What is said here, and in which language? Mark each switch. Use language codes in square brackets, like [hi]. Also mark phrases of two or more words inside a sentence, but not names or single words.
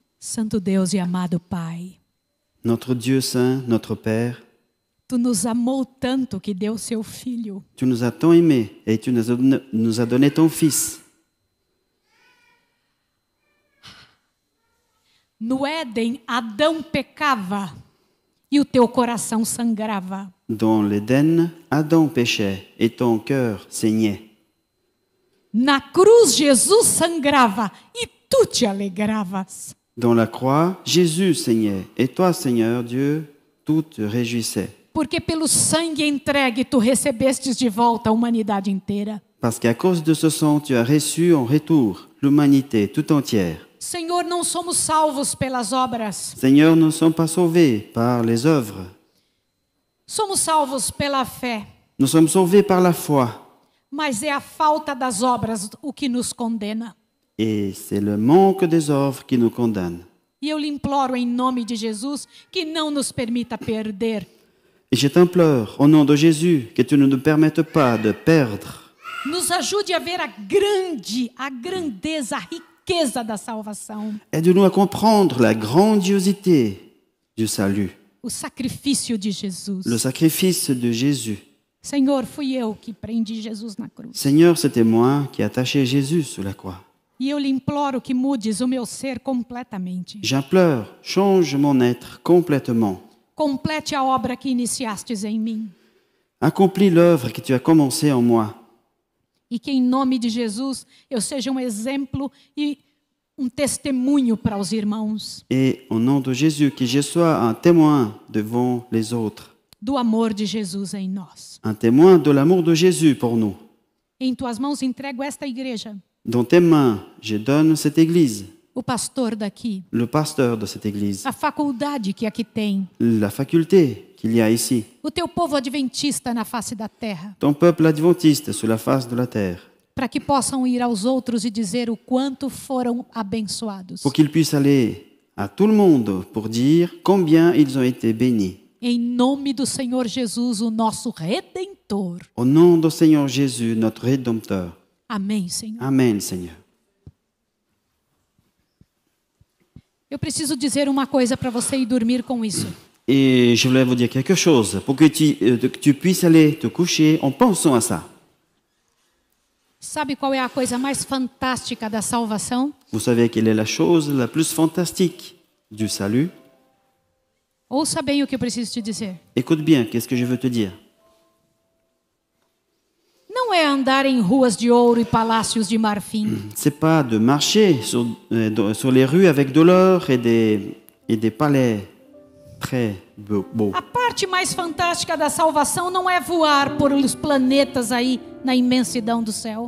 [pt] Santo Deus e amado Pai, [fr] Notre Dieu saint, notre Père, [pt] Tu nos amou tanto que deu seu Filho. [fr] tu nous as tant aimés et tu nous as donné ton Fils. [pt] No Éden, Adão pecava e o teu coração sangrava. [fr] Dans l'Éden, Adam péchait et ton cœur saignait. [pt] Na cruz, Jesus sangrava e tu te alegravas. [fr] Dans la croix, Jésus saignait et toi, Seigneur Dieu, tu te réjouissais. [pt] Porque pelo sangue entregue tu recebestes de volta a humanidade inteira. [fr] Parce qu'à cause de ce sang, tu as reçu en retour l'humanité tout entière. [pt] Senhor, não somos salvos pelas obras. [fr] Seigneur, nous ne sommes pas sauvés par les œuvres. [pt] Somos salvos pela fé. [fr] Nous sommes sauvés par la foi. [pt] Mas é a falta das obras o que nos condena. [fr] Et c'est le manque des œuvres qui nous condamne. [pt] E eu lhe imploro em nome de Jesus que não nos permita perder. [fr] Et je t'implore, au nom de Jésus, que tu ne nous permettes pas de perdre. [pt] Nos ajude a ver a grandeza, a riqueza da salvação. [fr] Aide-nous à comprendre la grandiosité du salut, [pt] O sacrifício de Jesus. [fr] le sacrifice de Jésus. [pt] Senhor, fui eu que prendi Jesus na cruz. [fr] Seigneur, c'était moi qui attachais Jésus sur la croix. [pt] E eu lhe imploro que mudes o meu ser completamente. [fr] J'implore, change mon être complètement. [pt] Complete a obra que iniciastes em mim. [fr] Accomplis l'œuvre que tu as commencée en moi. [pt] E que em nome de Jesus eu seja exemplo e testemunho para os irmãos. [fr] Et au nom de Jésus, que je sois un témoin devant les autres. [pt] Do amor de Jesus em nós. [fr] Un témoin de l'amour de Jésus pour nous. [pt] Em tuas mãos entrego esta igreja. [fr] Dans tes mains, je donne cette église. [pt] O pastor daqui. [fr] Le pasteur de cette église. [pt] A faculdade que aqui tem. [fr] La faculté qu'il y a ici. [pt] O teu povo adventista na face da terra. [fr] Ton peuple adventiste sur la face de la terre. [pt] Para que possam ir aos outros e dizer o quanto foram abençoados. [fr] Pour qu'ils puissent aller à tout le monde pour dire combien ils ont été bénis. [pt] Em nome do Senhor Jesus, o nosso Redentor. [fr] Au nom du Seigneur Jésus, notre Rédempteur. [pt] Amém, Senhor. [fr] Amen, Seigneur. [pt] Eu preciso dizer uma coisa para você ir dormir com isso. [fr] Et je voulais vous dire quelque chose pour que tu puisses aller te coucher en pensant à ça. [pt] Sabe qual é a coisa mais fantástica da salvação? [fr] Vous savez quelle est la chose la plus fantastique du salut? [pt] Ouça bem o que eu preciso te dizer. [fr] Écoute bien, qu'est-ce que je veux te dire? [pt] Não é andar em ruas de ouro e palácios de marfim. [fr] C'est pas de marcher sur les rues avec de l'or et des palais très beaux. [pt] A parte mais fantástica da salvação não é voar por os planetas aí na imensidão do céu.